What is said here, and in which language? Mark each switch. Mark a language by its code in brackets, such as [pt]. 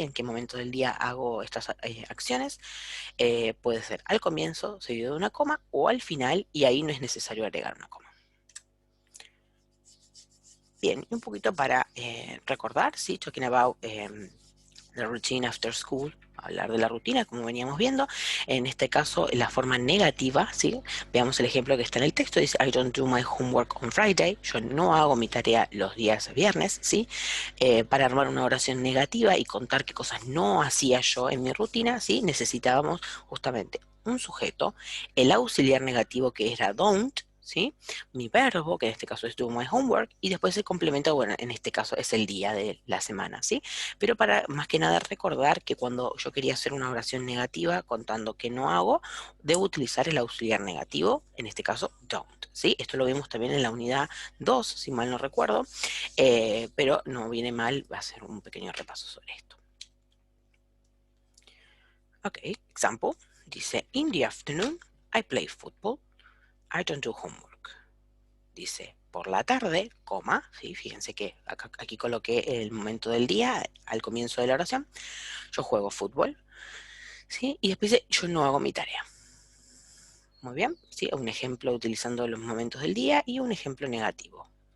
[es] En qué momento del día hago estas acciones, puede ser al comienzo, seguido de una coma, o al final, y ahí no es necesario agregar una coma. Bien, y un poquito para recordar, ¿sí? [en] Talking about the routine after school, [es] hablar de la rutina, como veníamos viendo. En este caso, la forma negativa, ¿sí? Veamos el ejemplo que está en el texto. [en] Dice, I don't do my homework on Friday. [es] Yo no hago mi tarea los días viernes, ¿sí? Para armar una oración negativa y contar qué cosas no hacía yo en mi rutina, ¿sí? Necesitábamos justamente un sujeto, el auxiliar negativo que era don't, ¿sí? Mi verbo, que en este caso es do my homework, y después el complemento, bueno, en este caso es el día de la semana, ¿sí? Pero para más que nada recordar que cuando yo quería hacer una oración negativa contando que no hago, debo utilizar el auxiliar negativo, en este caso don't, ¿sí? Esto lo vimos también en la unidad 2, si mal no recuerdo, pero no viene mal, va a ser un pequeño repaso sobre esto. [en] Ok, example, dice, in the afternoon, I play football, I don't do homework. [es] Dice, por la tarde, coma, ¿sí? Fíjense que aquí coloqué el momento del día al comienzo de la oración, yo juego fútbol, ¿sí? Y después dice, yo no hago mi tarea. Muy bien, ¿sí? Un ejemplo utilizando los momentos del día y un ejemplo negativo.